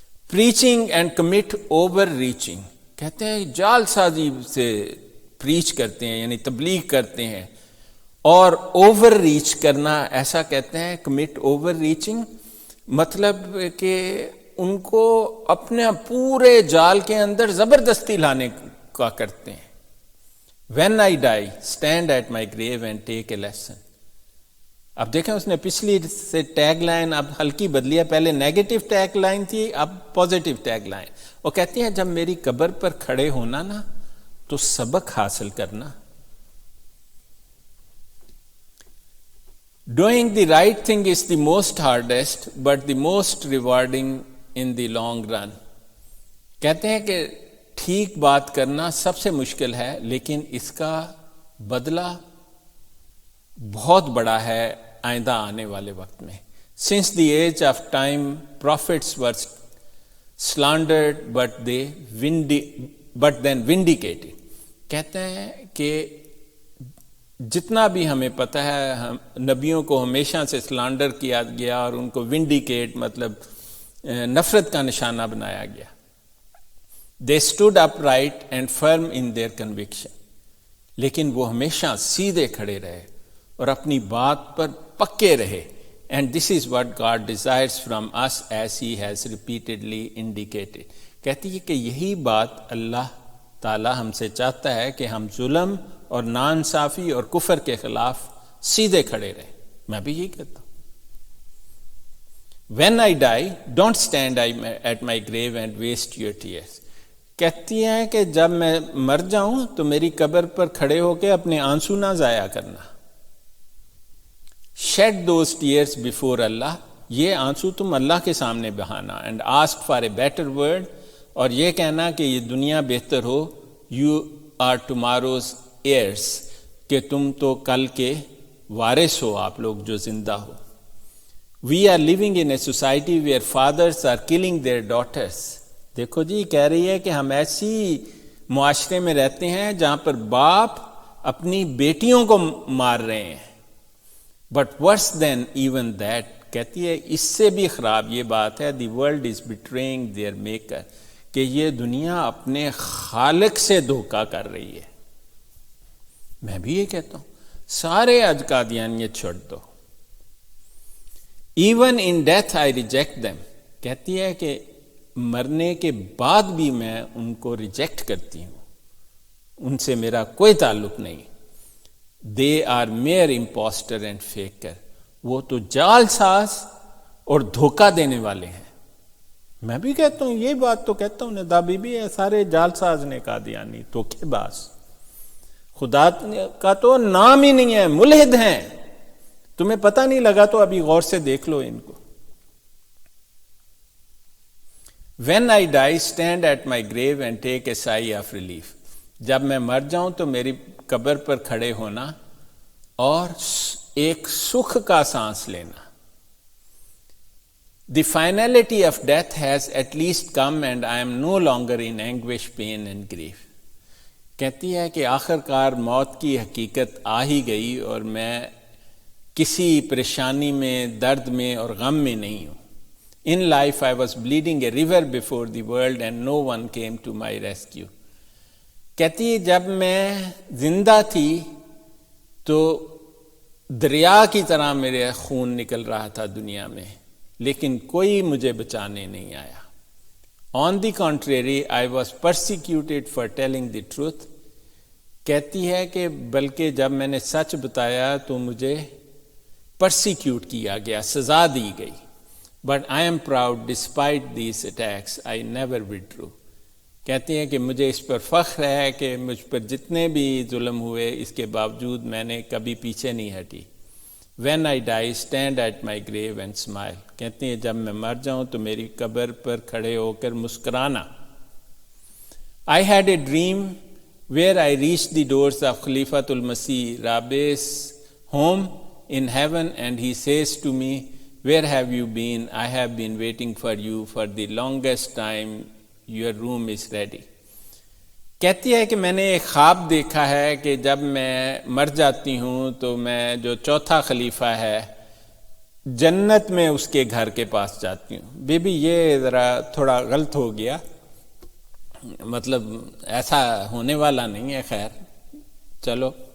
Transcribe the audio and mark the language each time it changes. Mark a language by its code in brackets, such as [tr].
[en] preaching and commit overreaching, [ur] کہتے ہیں جال سازی سے پریچ کرتے ہیں یعنی تبلیغ کرتے ہیں، اور اوور ریچ کرنا ایسا کہتے ہیں کمٹ اوور ریچنگ، مطلب کہ ان کو اپنے پورے جال کے اندر زبردستی لانے کا کرتے ہیں. [en] When I die, stand at my grave and take a lesson. [ur] اب دیکھیں اس نے پچھلی سے ٹیگ لائن اب ہلکی بدلی ہے، پہلے نیگیٹو ٹیگ لائن تھی، اب پازیٹیو ٹیگ لائن. وہ کہتی ہیں جب میری قبر پر کھڑے ہونا نا تو سبق حاصل کرنا. [en] Doing the right thing is the most hardest but the most rewarding in the long run. [ur] کہتے ہیں کہ ٹھیک بات کرنا سب سے مشکل ہے لیکن اس کا بدلہ بہت بڑا ہے آئندہ آنے والے وقت میں. [en] Since the age of time, prophets were slandered but then vindicated. [ur] کہتے ہیں کہ جتنا بھی ہمیں پتہ ہے نبیوں کو ہمیشہ سے سلانڈر کیا گیا اور ان کو ونڈیکیٹ مطلب نفرت کا نشانہ بنایا گیا. [en] They stood upright and firm in their conviction. [ur] لیکن وہ ہمیشہ سیدھے کھڑے رہے اور اپنی بات پر پکے رہے. [en] And this is what God desires from us as He has repeatedly indicated. [ur] کہتی ہے کہ یہی بات اللہ تعالی ہم سے چاہتا ہے کہ ہم ظلم اور ناانصافی اور کفر کے خلاف سیدھے کھڑے رہے. میں بھی یہی کہتا ہوں. [en] When I die, don't stand at my grave and waste your tears. [ur] کہتی ہیں کہ جب میں مر جاؤں تو میری قبر پر کھڑے ہو کے اپنے آنسو نہ ضائع کرنا. [en] Shed those tears before Allah. [ur] یہ آنسو تم اللہ کے سامنے بہانا. [en] And ask for a better world. [ur] اور یہ کہنا کہ یہ دنیا بہتر ہو. [en] You are tomorrow's heirs. [ur] کہ تم تو کل کے وارث ہو، آپ لوگ جو زندہ ہو. [en] We are living in a society where fathers are killing their daughters. [ur] دیکھو جی کہہ رہی ہے کہ ہم ایسی معاشرے میں رہتے ہیں جہاں پر باپ اپنی بیٹیوں کو مار رہے ہیں. [en] But worse than even that, [ur] کہتی ہے اس سے بھی خراب یہ بات ہے, [en] the world is betraying their maker, [ur] کہ یہ دنیا اپنے خالق سے دھوکہ کر رہی ہے. میں بھی یہ کہتا ہوں سارے آج قادیانیت چھوڑ دو. [en] Even in death I reject them. [ur] کہتی ہے کہ مرنے کے بعد بھی میں ان کو ریجیکٹ کرتی ہوں, ان سے میرا کوئی تعلق نہیں. [en] They are mere imposter and faker. [ur] وہ تو جال ساز اور دھوکہ دینے والے ہیں. میں بھی کہتا ہوں یہ بات تو کہتا ہوں ندا بی بی ہے, سارے جال ساز نے قادیانی دھوکے باز, خدا کا تو نام ہی نہیں ہے, ملحد ہیں. تمہیں پتہ نہیں لگا تو ابھی غور سے دیکھ لو ان کو. [en] When I die, stand at my grave and take a sigh of relief. [ur] جب میں مر جاؤں تو میری قبر پر کھڑے ہونا اور ایک سکھ کا سانس لینا. [en] The finality of death has at least come and I am no longer in anguish, pain and grief. [ur] کہتی ہے کہ آخر کار موت کی حقیقت آ ہی گئی اور میں کسی پریشانی میں, درد میں اور غم میں نہیں ہوں. [en] In life I was bleeding a river before the world and no one came to my rescue. [ur] کہتی ہے جب میں زندہ تھی تو دریا کی طرح میرے خون نکل رہا تھا دنیا میں, لیکن کوئی مجھے بچانے نہیں آیا. [en] On the contrary, I was persecuted for telling the truth. [ur] کہتی ہے کہ بلکہ جب میں نے سچ بتایا تو مجھے پرسیکیوٹ کیا گیا, سزا دی گئی. [en] But I am proud despite these attacks, I never withdrew. [ur] کہتی ہیں کہ مجھے اس پر فخر ہے کہ مجھ پر جتنے بھی ظلم ہوئے اس کے باوجود میں نے کبھی پیچھے نہیں ہٹی. [en] When I die, stand at my grave and smile. [ur] کہتی ہیں جب میں مر جاؤں تو میری قبر پر کھڑے ہو کر مسکرانا. [en] I had a dream where I reached the doors of Khalifatul Masih Rabi's home in heaven, and he says to me, where have you been? I have been waiting for you for the longest time. Your room is ready. [ur] کہتی ہے کہ میں نے ایک خواب دیکھا ہے کہ جب میں مر جاتی ہوں تو میں جو چوتھا خلیفہ ہے جنت میں اس کے گھر کے پاس جاتی ہوں. بی بی یہ ذرا تھوڑا غلط ہو گیا، مطلب ایسا ہونے والا نہیں ہے، خیر چلو.